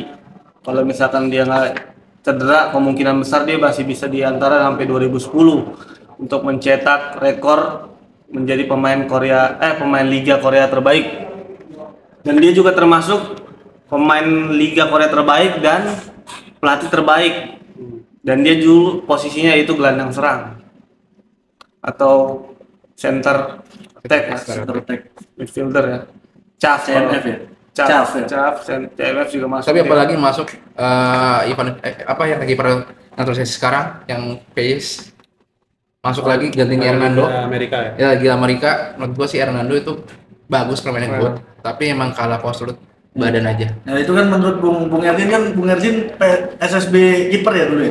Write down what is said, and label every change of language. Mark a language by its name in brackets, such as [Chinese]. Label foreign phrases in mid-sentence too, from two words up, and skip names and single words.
[Indonesian] Kalau misalkan dia nggak cedera, kemungkinan besar dia masih bisa di antara sampai 2010 untuk mencetak rekor menjadi pemain Liga Korea terbaik. Dan dia juga termasuk pemain Liga Korea terbaik dan pelatih terbaik. Dan dia dulu posisinya itu gelandang serang atau [English] center attack, Center attack. [Indonesian] midfielder ya. CAF CMF ya? CAF, ya? CAF, CMF juga masuk. Tapi ya. apalagi masuk event apa yang lagi pada naturalisasi sekarang yang PACE masuk lagi gantiin Hernando. Amerika ya. Ya lagi Amerika, menurut gua sih Hernando itu bagus permainan good, tapi emang kalah postur badan aja. Nah itu kan menurut Bung Erwin kan Bung Erwin SSB kiper ya dulu ya.